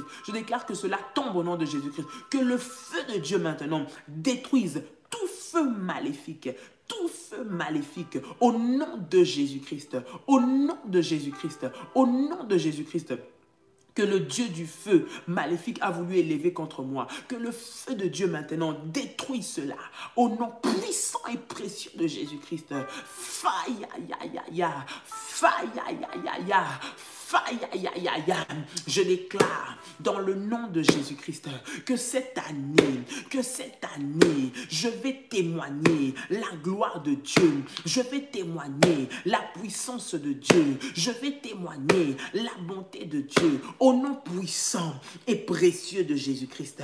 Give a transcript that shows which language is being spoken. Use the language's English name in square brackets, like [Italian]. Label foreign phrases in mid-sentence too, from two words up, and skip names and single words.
[French] Je déclare que cela tombe au nom de Jésus-Christ. Que le feu de Dieu maintenant détruise tout feu maléfique, au nom de Jésus-Christ, au nom de Jésus-Christ, au nom de Jésus-Christ. Que le Dieu du feu maléfique a voulu élever contre moi. Que le feu de Dieu maintenant détruit cela. Au nom puissant et précieux de Jésus-Christ. Faya, ya, ya, ya. Faya, ya, ya, ya. Je déclare dans le nom de Jésus-Christ que cette année, je vais témoigner la gloire de Dieu. Je vais témoigner la puissance de Dieu. Je vais témoigner la bonté de Dieu. Au nom puissant et précieux de Jésus-Christ.